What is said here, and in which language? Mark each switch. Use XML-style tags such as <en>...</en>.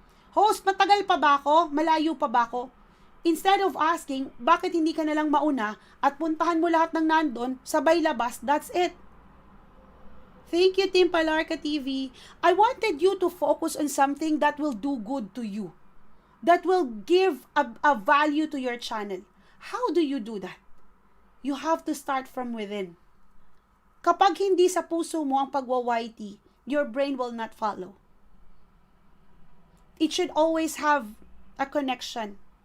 <tl>Host, matagal pa ba ako? Malayo pa ba ako?</tl> <en>Instead of asking,</en> <tl>bakit hindi ka nalang mauna at puntahan mo lahat ng nandun, sabay labas,</tl> <en>that's it. Thank you, Team Palarca TV. I wanted you to focus on something that will do good to you. That will give a value to your channel. How do you do that? You have to start from within.</en> <tl>Kapag hindi sa puso mo ang pagwa-YT,</tl> <en>your brain will not follow. It should always have a connection.</en>